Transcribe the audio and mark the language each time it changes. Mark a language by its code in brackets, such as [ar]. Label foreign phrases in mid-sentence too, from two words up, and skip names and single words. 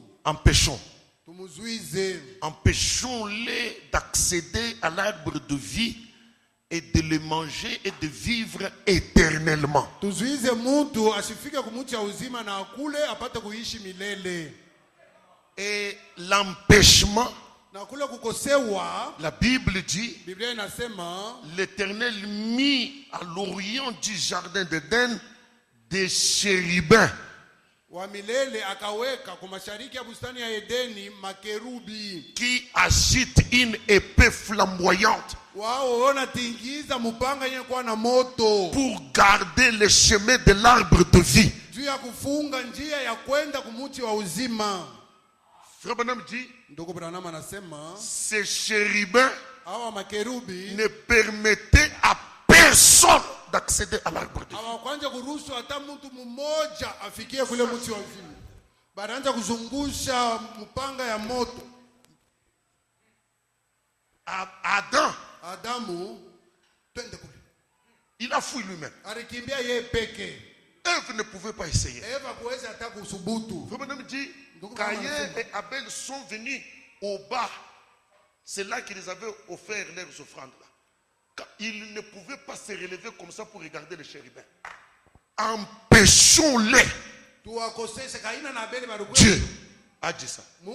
[fr] Empêchons. [sw] tumuzuize, [fr] Empêchons-les d'accéder à l'arbre de vie et de le manger et de vivre éternellement. [sw] tuzuize mtu asifike kumuti ya uzima na akule apate kuishi milele. [fr] Et l'empêchement, [sw] Na kule kukosewa, [fr] la Bible dit, [sw] Biblia inasema [fr] l'Éternel mit à l'orient du jardin d'Éden des chérubins [sw] wa milele akaweka kwa mashariki ya bustani ya Edeni makerubi. [fr] qui agitent une épée flamboyante [sw] Wao wanatingiza mupanga yenye kuwa na moto [fr] pour garder le chemin de l'arbre de vie. [sw] juu ya kufunga njia ya kwenda kumuti wa uzima. [fr] Frère Branham dit, [sw] Ndugu Branham anasema [fr] ces chérubins [sw] hawa makerubi [fr] ne permettaient à personne d'accéder à l'arbre de vie. [sw] hawakwanja kuruhusu hata mtu mmoja afikie kule mti wa uzima. Banaanza kuzungusha mpanga ya moto. Adam, Adamu twende kule. [fr] il a a fui lui-même. [sw] alikimbia yeye peke. [fr] Ève ne pouvait pas essayer. [sw] Eva kuweza hata kusubutu. [fr] Frère Branham dit, Caïn et Abel sont venus au bas. C'est là qu'ils avaient offert leurs offrandes. Ils ne pouvaient pas se relever comme ça pour regarder les chérubins. Empêchons-les. Dieu a dit ça.